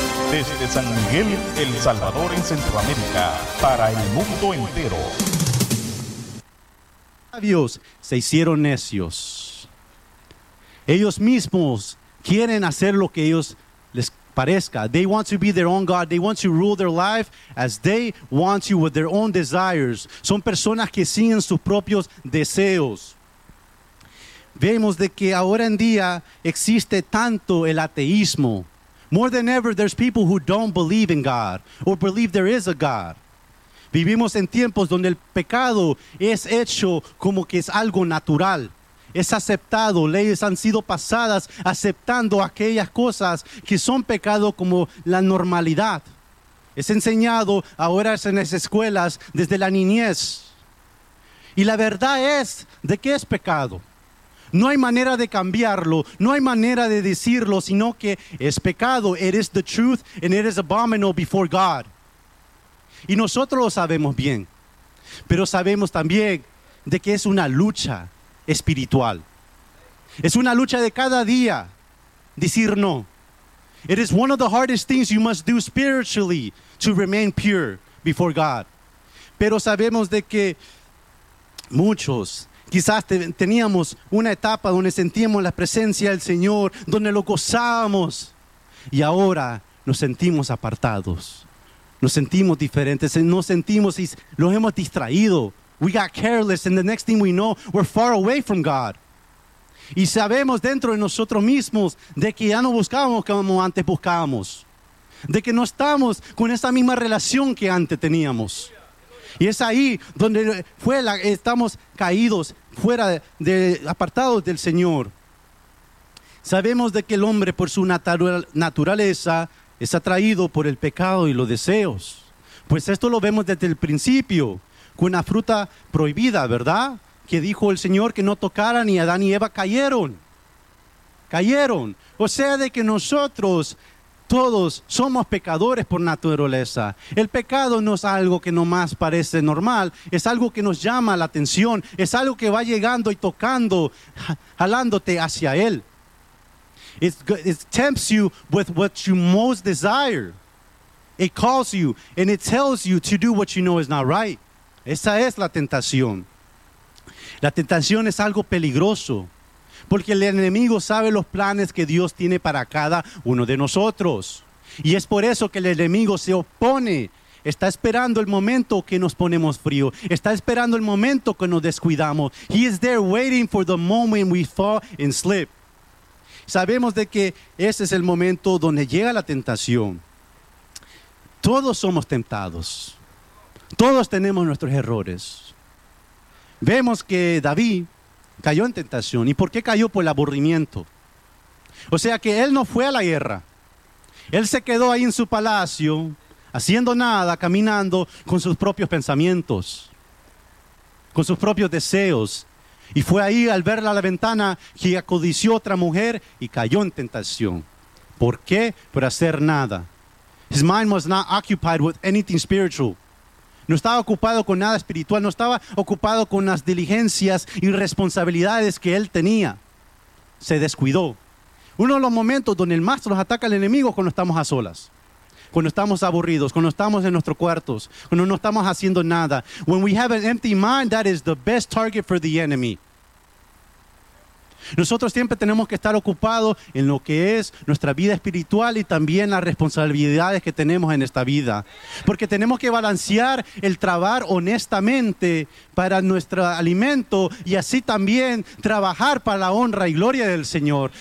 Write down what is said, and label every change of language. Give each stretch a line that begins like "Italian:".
Spanish: Desde San Miguel, El Salvador, en Centroamérica, para el mundo entero. Sabios se hicieron necios. Ellos mismos quieren hacer lo que ellos les parezca.
English: They want to be their own God. They want to rule their life as they want to with their own desires.
Spanish: Son personas que siguen sus propios deseos. Vemos de que ahora en día existe tanto el ateísmo.
English: More than ever, there's people who don't believe in God or believe there is a God.
Spanish: Vivimos en tiempos donde el pecado es hecho como que es algo natural. Es aceptado, leyes han sido pasadas aceptando aquellas cosas que son pecado como la normalidad. Es enseñado ahora en las escuelas desde la niñez. Y la verdad es de que es pecado. No hay manera de cambiarlo, no hay manera de decirlo, sino que es pecado.
English: It is the truth and it is abominable before God.
Spanish: Y nosotros lo sabemos bien, pero sabemos también de que es una lucha espiritual. Es una lucha de cada día decir no.
English: It is one of the hardest things you must do spiritually to remain pure before God.
Spanish: Pero sabemos de que muchos quizás teníamos una etapa donde sentíamos la presencia del Señor, donde lo gozábamos, y ahora nos sentimos apartados, nos sentimos diferentes, nos sentimos y los hemos distraído.
English: We got careless, and the next thing we know, we're far away from God.
Spanish: Y sabemos dentro de nosotros mismos de que ya no buscábamos como antes buscábamos. De que no estamos con esa misma relación que antes teníamos. Y es ahí donde estamos caídos, fuera de apartados del Señor. Sabemos de que el hombre por su naturaleza es atraído por el pecado y los deseos. Pues esto lo vemos desde el principio. Con la fruta prohibida, ¿verdad? Que dijo el Señor que no tocaran, y Adán y Eva cayeron. O sea de que nosotros todos somos pecadores por naturaleza. El pecado no es algo que nomás parece normal, es algo que nos llama la atención, es algo que va llegando y tocando, jalándote hacia él.
English: It tempts you with what you most desire. It calls you and it tells you to do what you know is not right.
Spanish: Esa es la tentación. La tentación es algo peligroso, porque el enemigo sabe los planes que Dios tiene para cada uno de nosotros. Y es por eso que el enemigo se opone. Está esperando el momento que nos ponemos frío. Está esperando el momento que nos descuidamos.
English: He is there waiting for the moment we fall and slip.
Spanish: Sabemos de que ese es el momento donde llega la tentación. Todos somos tentados. Todos tenemos nuestros errores. Vemos que David cayó en tentación. ¿Y por qué cayó? Por el aburrimiento. O sea que él no fue a la guerra. Él se quedó ahí en su palacio, haciendo nada, caminando con sus propios pensamientos, con sus propios deseos. Y fue ahí al verla a la ventana que acodició a otra mujer y cayó en tentación. ¿Por qué? Por hacer nada.
English: His mind was not occupied with anything spiritual.
Spanish: No estaba ocupado con nada espiritual, no estaba ocupado con las diligencias y responsabilidades que él tenía. Se descuidó. Uno de los momentos donde el más nos ataca al enemigo es cuando estamos a solas, cuando estamos aburridos, cuando estamos en nuestros cuartos, cuando no estamos haciendo nada.
English: When we have an empty mind, that is the best target for the enemy.
Spanish: Nosotros siempre tenemos que estar ocupados en lo que es nuestra vida espiritual y también las responsabilidades que tenemos en esta vida. Porque tenemos que balancear el trabajar honestamente para nuestro alimento y así también trabajar para la honra y gloria del Señor.